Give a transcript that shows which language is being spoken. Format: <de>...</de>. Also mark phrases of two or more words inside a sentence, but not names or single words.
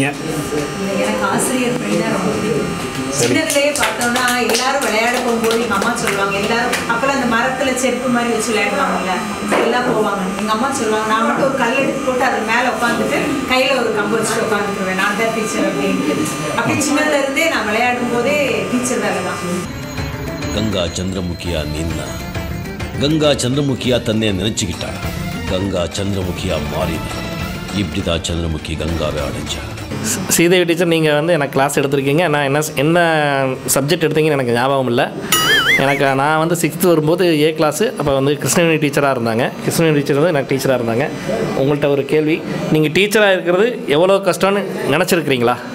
<ta>எனக்கு ஆசிரியர் பணி தான் ரொம்ப பிடிக்கும். சின்னதுலேயே பார்த்தோம்னா எல்லாரும் விளையாட போகும்போது எங்கள் அம்மா சொல்லுவாங்க, எல்லாரும் அப்போல்லாம் அந்த மரத்தில் செருப்பு மாதிரி வச்சு விளையாடுவாங்கல்ல, எல்லாம் போவாங்க. எங்கள் அம்மா சொல்லுவாங்க, நான் மட்டும் ஒரு கல் எடுத்து போட்டு அது மேலே உட்காந்துட்டு கையில் ஒரு கம்பு வச்சுட்டு உட்காந்துக்குருவேன், நான் தான் டீச்சர் அப்படின்ட்டு. அப்படி சின்னதுலேருந்தே நான் விளையாடும் போதே டீச்சர் வேலை தான்.</ta> <kn>ಗಂಗಾ ಚಂದ್ರಮುಖಿಯ ನಿನ್ನ ಗಂಗಾ ಚಂದ್ರಮುಖಿಯ ತನ್ನೇ ನೆನಚಿக்கிட்டா ಗಂಗಾ ಚಂದ್ರಮುಖಿಯ ಮಾರಿದ</kn> <ta>இப்படிதா சந்திரமுகி கங்காவை அடைஞ்சா. ஸ்ரீதேவி டீச்சர், நீங்கள் வந்து எனக்கு கிளாஸ் எடுத்திருக்கீங்க. நான் என்ன சப்ஜெக்ட் எடுத்தீங்கன்னு எனக்கு ஞாபகம் இல்லை. நான் வந்து 6th வரும்போது ஏ கிளாஸு. அப்போ வந்து கிருஷ்ணவேணி டீச்சராக இருந்தாங்க. கிருஷ்ணவேணி டீச்சர் வந்து எனக்கு டீச்சராக இருந்தாங்க. உங்கள்கிட்ட ஒரு கேள்வி, நீங்கள் டீச்சராக இருக்கிறது எவ்வளோ கஷ்டம்னு நினச்சிருக்கிறீங்களா?</ta>